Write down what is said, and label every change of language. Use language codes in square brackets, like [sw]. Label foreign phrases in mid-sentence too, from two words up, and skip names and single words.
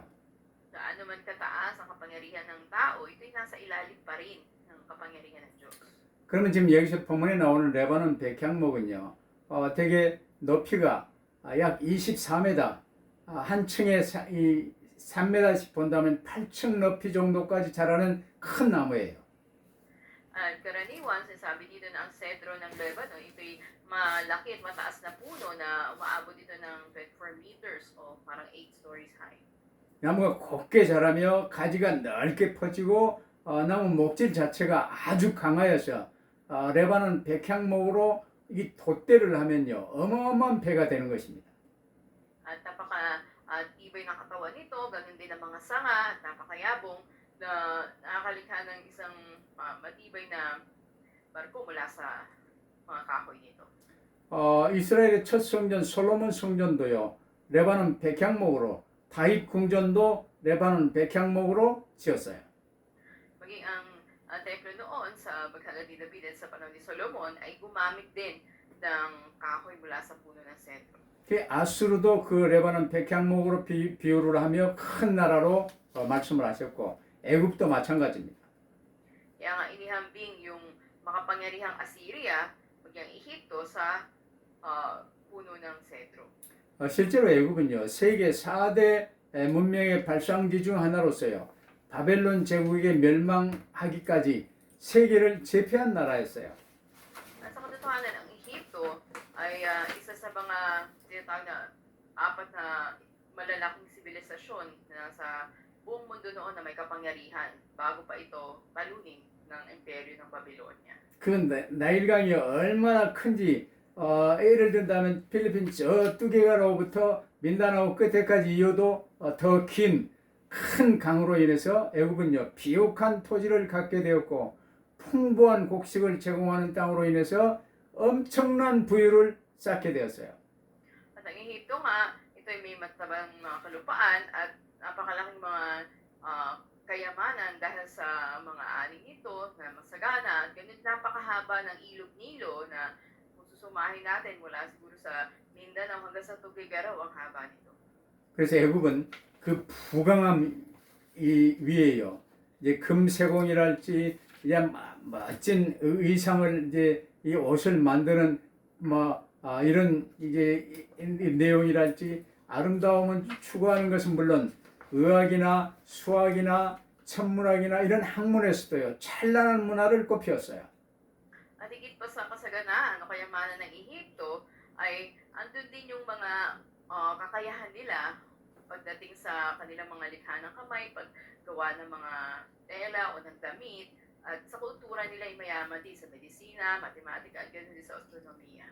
[tl] Gaano man kataas ang kapangyarihan ng tao, ito'y nasa ilalim pa rin ng kapangyarihan ng Diyos. [ko] 그러면 지금 여기서 본문에 나오는 레바논 백향목은요, 되게 높이가 약 24m, 한 층에 3m씩 본다면 8층 높이 정도까지 자라는 큰 나무예요. [tl] At karaniwan, sinasabi dito na ang sedro ng Lebanon, ito'y malaki at mataas na puno na umaabot dito ng 24 meters o parang 8 stories high. [ko] 나무가 곱게 자라며 가지가 넓게 퍼지고 나무 목질 자체가 아주 강하여서 레바논 백향목으로 이 돛대를 하면요, 어마어마한 배가 되는 것입니다. [tl] At tibay ng katawan nito, ganun din ang mga sanga, at napakayabong na nakakalikha ng isang matibay na barko mula sa mga kahoy nito. [ko] 이스라엘의 첫 성전 솔로몬 성전도요, 레바논 백향목으로, 다윗 궁전도 레바논 백향목으로 지었어요. [tl] Maging ang templo noon sa Baghala ni David at sa panahon ni Solomon ay gumamit din ng kahoy mula sa puno ng sedro. [ko] 아수르도 그 레바논 백향목으로 비유를 하며 큰 나라로 말씀을 하셨고 애굽도 마찬가지입니다. [tl] Kaya nga inihambing yung makapangyarihang Assyria, maging Ehipto sa puno ng sedro. [ko] 실제로 애굽은요, 세계 4대 문명의 발상지 중 하나로서요, 바벨론 제국에게 멸망하기까지 세계를 제패한 나라였어요. [tl] At sa katotohanan, ang Ehipto ay isa sa mga tinatawag na 4 na malalaking sibilisasyon na sa buong mundo noon na may kapangyarihan bago pa ito talunin ng imperyo ng Babylonia. [ko] 그 나일강이 얼마나 큰지 예를 든다면 필리핀 저 뚜게가로부터 민다나오 끝에까지 이어도 더 긴 큰 강으로 인해서 애굽은요, 비옥한 토지를 갖게 되었고 풍부한 곡식을 제공하는 땅으로 인해서 엄청난 부유를 쌓게 되었어요. [tl] At ang Ehipto nga, ito ay may matabang mga kalupaan at napakalaking mga kayamanan dahil sa mga ani nito na masagana at ganun napakahaba ng ilog-nilo na kung susumahin natin mula siguro sa Mindanao hanggang sa Tuguegarao ang haba nito. [ko] 그래서 애굽은 그 부강함 위에요, 이제 금세공이랄지 이제 멋진 의상을 이제 이 옷을 만드는 이런 이게 이 내용이랄지 아름다움을 추구하는 것은 물론 의학이나 수학이나 천문학이나 이런 학문에서도요 찬란한 문화를 꽃피웠어요. [tl] At higit pa sa kasaganaan o kayamanan ng Ehipto ay andun din yung mga kakayahan nila pagdating sa kanilang mga likha ng kamay, paggawa ng mga tela o ng damit, at sa kultura nila ay mayaman din sa medisina, matematika at ganoon din sa astronomiya.